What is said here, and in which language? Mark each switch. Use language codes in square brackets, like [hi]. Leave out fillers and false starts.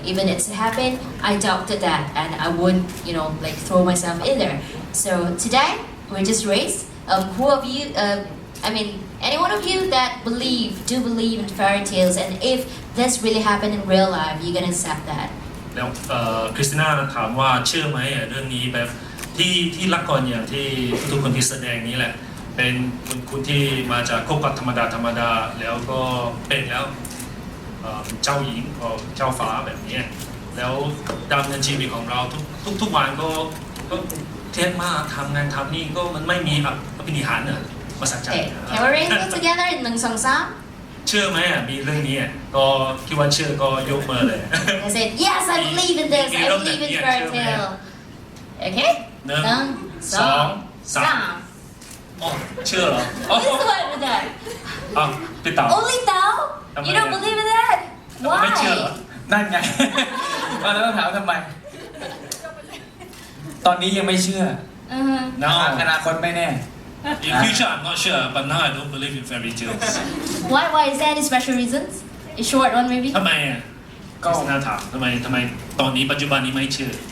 [en] Even if it happened, I doubted that and I wouldn't, like throw myself in there. So today, we're just raised. Who of you, any one of you that do believe in fairy tales, and if this really happened in real life, you're gonna accept that. [th] แล้วคริสติน่าถามว่าเชื่อไหมเรื่องนี้แบบที่ละครอย่างที่ทุกคนที่แสดงนี้แหละเป็นคนที่มาจากครอบครัวธรรมดาแล้วก็เป็นแล้วเจ้าหญิงก็เจ้าฟ้าแบบนี้แล้วดำเนินชีวิตของเราทุกวันก็เทียบมาทำงานทำนี่ก็มันไม่มีอภินิหารเนี่ยมาสักใจ [en] Okay, can we raise it together in 1, 2, 3? [th] เชื่อไหมมีเรื่องนี้ก็คิดว่าเชื่อก็ยกมือเลย [en] I said, yes, I believe in this. I believe in fairy tale. Okay? [th] 1, 2, 3 อ๋อเชื่อเหรอ [en] Who's the one with that? [th] อ้าวพี่เต๋า [en] Only Tao? You don't believe in that? [th] ไม่เชื่อเหรอ [en] Why? [th] นั่นไง แล้วต้องถามทำไม ตอนนี้ยังไม่เชื่อ [en] No [th] อนาคตไม่แน่ [en] In future I'm not sure but now I don't believe in fairy tales Why is there any special reasons? A short one maybe? [th] ทำไมอ่ะก็น่าถามทำไมตอนนี้ปัจจุบันนี้ไม่เชื่อ